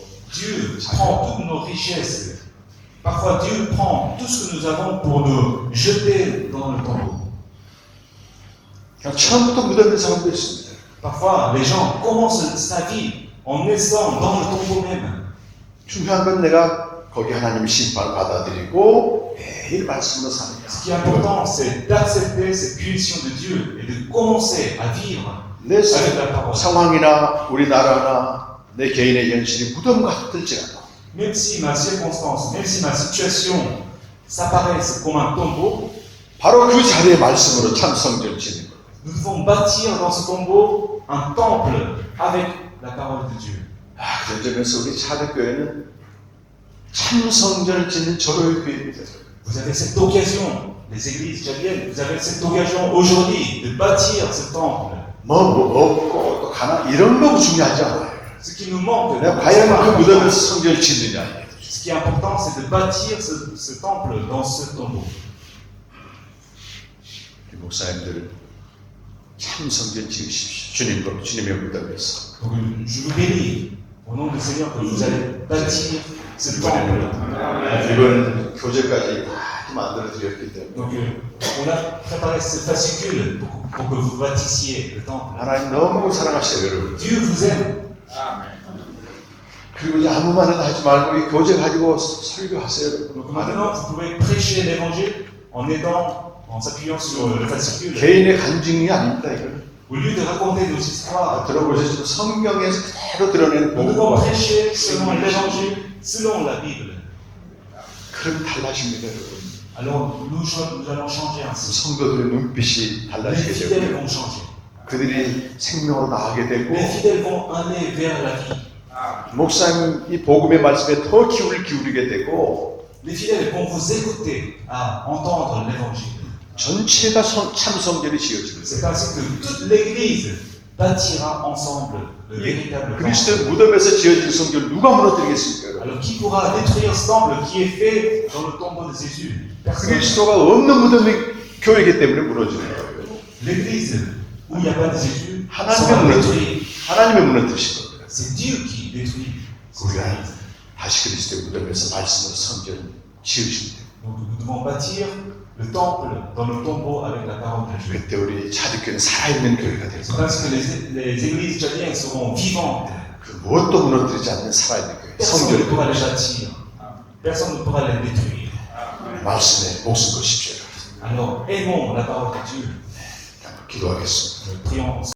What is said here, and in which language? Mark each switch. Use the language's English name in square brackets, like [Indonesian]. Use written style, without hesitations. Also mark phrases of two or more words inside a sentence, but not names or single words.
[French] Dieu prend toutes nos richesses. Parfois, Dieu prend tout ce que nous avons pour nous jeter dans le tombeau. [Korean] 그냥 처음부터 무덤에 사람도 있습니다. [French] Parfois, les gens commencent sa vie en naissant dans le tombeau même. [Korean] 중요한 건 내가 거기 하나님의 심판을 받아들이고 매일 말씀으로 사는 거야. [French] Ce qui est important, c'est d'accepter cette punition de Dieu et de commencer à vivre [Korean] 내 [French] avec la parole. [Korean] 상황이나 우리나라나 내 개인의 현실이 무덤 같을지라도 [French] Même si ma circonstance, même si ma situation s'apparaisse comme un tombeau, [Korean] 바로 그 자리에 말씀으로 참 성전을 짓는 거예요. [French] nous devons bâtir dans ce tombeau un temple avec la parole de Dieu. [Korean] 그런 점에서 우리 차대교회는 참 성전을 짓는 절호의 교회입니다. [French] Vous avez cette occasion, les églises tchadiennes, vous avez cette occasion aujourd'hui de bâtir ce temple. [Korean] 먹고 또 가나 이런 거 중요하지 않아요. [French] Ce qui nous manque, [Korean] 내가 과연 그 무덤에서 성전을 짓느냐. [French] ce qui est important, c'est de bâtir ce temple dans ce tombeau. [Korean] 목사님들 참 성전 지으십시오. 주님의 무덤에서. [French] Donc je vous bénis au nom du Seigneur que vous allez bâtir ce temple. [Korean] 이번 교재까지 다 만들어 드렸기 때문에 [French] Donc on a préparé ce fascicule pour que vous bâtissiez le temple. [Korean] 하나님 너무 사랑하셔요, 여러분. [French] Dieu vous aime. [Korean] 그리고 이제 아무 말이나 하지 말고 이 교재 가지고 설교하세요. [French] Donc maintenant, vous pouvez prêcher l'évangile en s'appuyant sur le fascicule. [Korean] 개인의 간증이 아닙니다, 이거는. [French] Au lieu de raconter nos histoires, [Korean] 들어보시죠. 성경에서 그대로 드러내는 [French] nous devons [Korean] 복음. [French] prêcher selon l'évangile, selon la Bible. [Korean] 그럼 달라집니다, 여러분. [French] Alors nous allons changer ainsi. [Korean] 성도들의 눈빛이 [French] Les [Korean] 달라지게 [French] fidèles [Korean] 되고 [French] vont changer. [Korean] 그들이 생명으로 나가게 되고 [French] Les fidèles vont aller vers la vie. [Korean] 목사님 이 복음의 말씀에 더 기울이게 되고 [French] Les fidèles vont vous écouter à entendre l'évangile. [Korean] 전체가 참 성전이 지어집니다. [French] C'est ainsi que toute l'Église bâtira ensemble le véritable temple. [Korean] 그리스도의 무덤에서 지어진 성전 누가 무너뜨리겠습니까? 여러분? [French] Alors qui pourra détruire ce temple qui est fait dans le tombeau de Jésus? Personne. [Korean] 그리스도가 없는 무덤이 교회이기 때문에 무너지는 거예요. [French] L'Église où il n'y a pas de Jésus [Korean] 하나님의 [French] sera [Korean] 무너뜨리 [French] détruite. [Korean] 하나님의 무너뜨리신 겁니다. [French] C'est Dieu qui détruit cette [Korean] 우리가 [French] Église. [Korean] 다시 그리스도의 무덤에서 말씀으로 성전 지으시면 돼요. [French] Donc nous devons bâtir le temple dans le tombeau avec la parole de Dieu. [Korean] 그때 우리 차득교회는 살아있는 교회가 [French] C'est [Korean] 되고 [French] parce que les églises tchadiennes seront vivantes. [Korean] 그 무엇도 무너뜨리지 않는 살아있는 교회 [French] Personne ne [Korean] 성전의 [French] pourra les [Korean] 교회 [French] bâtir. Personne ne pourra les détruire. [Korean] 말씀에 목숨 거십시오. [French] Alors aimons la parole de Dieu. [Korean] 기도하겠습니다. [French] Prions ensemble.